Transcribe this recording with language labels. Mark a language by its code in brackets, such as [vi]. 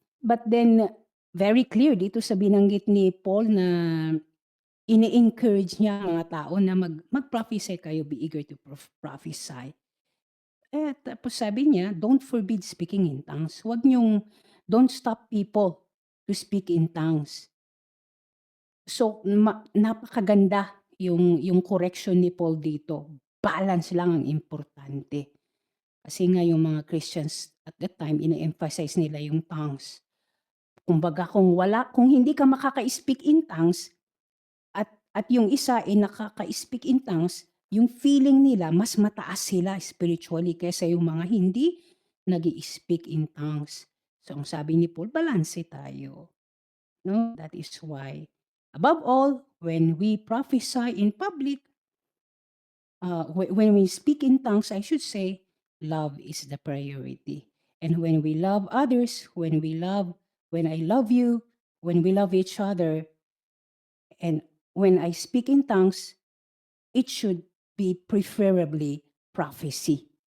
[tl] But then, very clear dito sa binanggit ni Paul na ini-encourage niya ang mga tao na mag-prophesy kayo, [en] be eager to prophesy. [tl] Tapos sabi niya, [en] don't forbid speaking in tongues. Don't stop people to speak in tongues. [tl] So, napakaganda yung correction ni Paul dito. Balance lang ang importante. Kasi nga yung mga Christians at that time, ina-emphasize nila yung tongues. Kumbaga kung hindi ka makaka-speak in tongues at yung isa ay nakaka-speak in tongues, yung feeling nila mas mataas sila spiritually kaysa yung mga hindi nag-i-speak in tongues. So ang sabi ni Paul, balanse tayo. No? [en] That is why, above all, when we prophesy in public, when we speak in tongues, I should say, love is the priority. And when we love others, when I love you, when we love each other, and when I speak in tongues, it should be preferably prophecy.